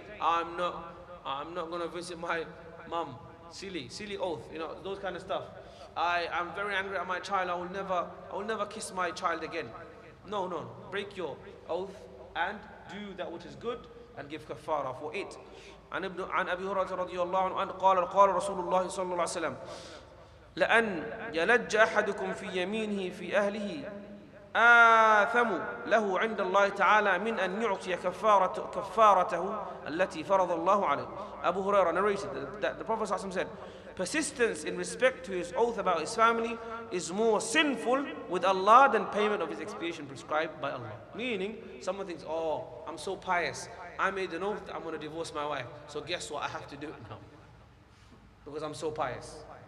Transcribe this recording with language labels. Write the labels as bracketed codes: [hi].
[en] I'm not going to visit my mum. Silly oath, those kind of stuff. I'm very angry at my child. I will never kiss my child again. No. Break your oath and do that which is good and give kafara for it. [ar] عن أبي هريرة رضي الله عنه قال رسول الله صلى الله عليه وسلم لأن يلج أحدكم في يمينه في أهله آثم له عند الله تعالى من أن يعطي كفارته التي فرض الله عليه. [en] Abu Hurairah narrated that the Prophet ﷺ said, persistence in respect to his oath about his family is more sinful with Allah than payment of his expiation prescribed by Allah. Meaning, someone thinks, oh, I'm so pious, I made an oath that I'm going to divorce my wife, so guess what, I have to do it now because I'm so pious.